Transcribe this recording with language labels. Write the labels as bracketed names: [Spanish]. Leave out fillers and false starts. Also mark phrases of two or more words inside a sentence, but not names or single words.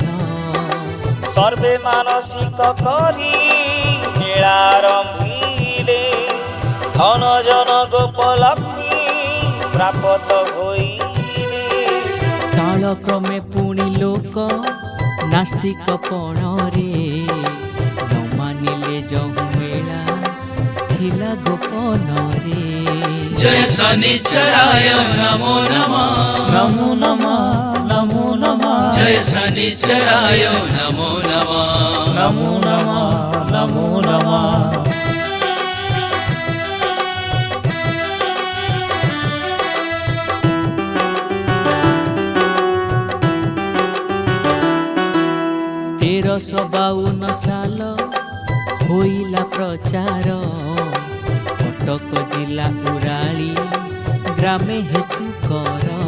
[Odia] ସର୍ବେ ମାନସିକ କରି ମେଳାରମ୍ଭିଲେ, ଧନ ଜନ ଗୋପ ଲକ୍ଷ୍ମୀ ପ୍ରାପତ ହୋଇଲେ। କାଳକ୍ରମେ ପୁଣି ଲୋକ ନାସ୍ତିକ ପଣରେ, ନ ମାନିଲେ ଯହୁ ମେଳା ଥିଲା ଗୋପନରେ। [Sanskrit] जय शनिश्चराय नमो नमः ନମୋ ନମଃ ନମୋ ନମଃ जय शनिश्चराय नमो नमः ନମୋ ନମଃ ନମୋ ନମଃ। [Odia] ତେରଶ 52 ସାଲ ହୋଇଲା ପ୍ରଚାର, କଟକ ଜିଲ୍ଲା ଉରାଳି ଗ୍ରାମେ ହେତୁ କର।